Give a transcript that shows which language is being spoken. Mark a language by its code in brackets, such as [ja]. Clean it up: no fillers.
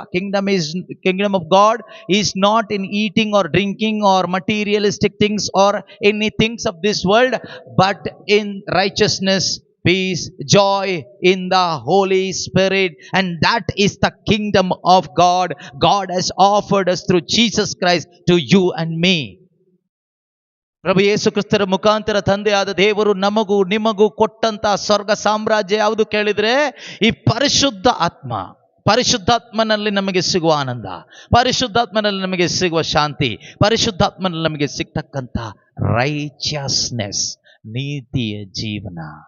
[en] Kingdom of God is not in eating or drinking or materialistic things or any things of this world, but in righteousness, peace, joy in the Holy Spirit, and that is the kingdom of God. God has offered us through Jesus Christ to you and me. [kn] ಪ್ರಭು ಯೇಸು ಕ್ರಿಸ್ತರ ಮುಖಾಂತರ ತಂದೆಯಾದ ದೇವರು ನಮಗೂ ನಿಮಗೂ ಕೊಟ್ಟಂತ ಸ್ವರ್ಗ ಸಾಮ್ರಾಜ್ಯ ಯಾವುದು ಕೇಳಿದ್ರೆ, ಈ ಪರಿಶುದ್ಧ ಆತ್ಮ. ಪರಿಶುದ್ಧಾತ್ಮನಲ್ಲಿ ನಮಗೆ ಸಿಗುವ ಆನಂದ, ಪರಿಶುದ್ಧಾತ್ಮನಲ್ಲಿ ನಮಗೆ ಸಿಗುವ ಶಾಂತಿ, ಪರಿಶುದ್ಧಾತ್ಮನಲ್ಲಿ ನಮಗೆ ಸಿಗ್ತಕ್ಕಂಥ ರೈಚಿಯಸ್ನೆಸ್, ನೀತಿಯ ಜೀವನ.